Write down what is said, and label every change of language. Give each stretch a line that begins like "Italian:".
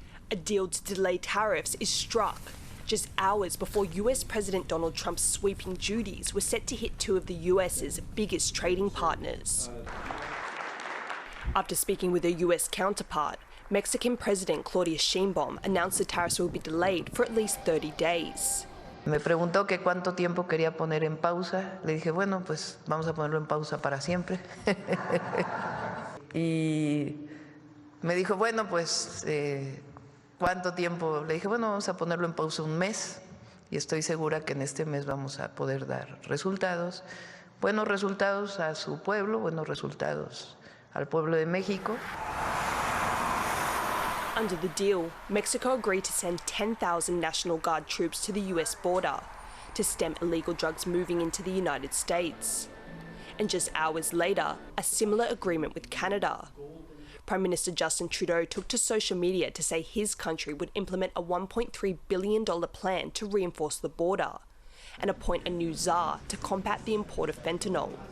English: A deal to delay tariffs is struck just hours before US President Donald Trump's sweeping duties were set to hit two of the US's biggest trading partners. After speaking with their US counterpart, Mexican President Claudia Sheinbaum announced the tariffs will be delayed for at least 30 days.
Spanish: Me preguntó que cuánto tiempo quería poner en pausa. Le dije, bueno, pues vamos a ponerlo en pausa para siempre. Y me dijo, bueno, pues ¿cuánto tiempo? Le dije, bueno, vamos a ponerlo en pausa un mes y estoy segura que en este mes vamos a poder dar resultados, buenos resultados a su pueblo, buenos resultados al pueblo de México.
English: Under the deal, Mexico agreed to send 10,000 National Guard troops to the US border to stem illegal drugs moving into the United States. And just hours later, a similar agreement with Canada. Prime Minister Justin Trudeau took to social media to say his country would implement a $1.3 billion plan to reinforce the border and appoint a new czar to combat the import of fentanyl.